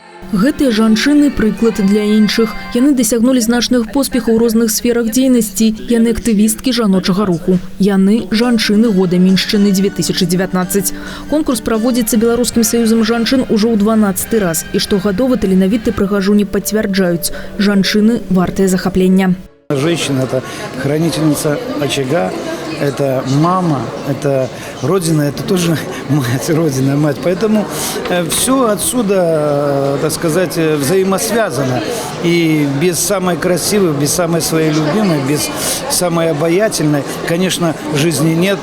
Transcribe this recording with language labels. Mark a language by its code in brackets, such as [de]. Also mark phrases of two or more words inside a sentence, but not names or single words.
[be] Гэтыя жанчыны прыклад для іншых. Яны дасягнулі значных поспехаў у розных сферах дзейнасці. Яны актывісткі жаночага руху. Яны жанчыны года меншчыны 2019. Конкурс праводзіцца Беларускім саюзам жанчын ужо ў 12-й раз. І штогадова таленавітыя прыгажуні пацвярджаюць. Жанчыны вартыя захаплення. [ru] Женщина – это хранительница очага, это мама, это родина, это тоже мать, родина, мать. Поэтому все отсюда, так сказать, взаимосвязано. И без самой красивой, без самой своей любимой, без самой обаятельной, конечно, жизни нет.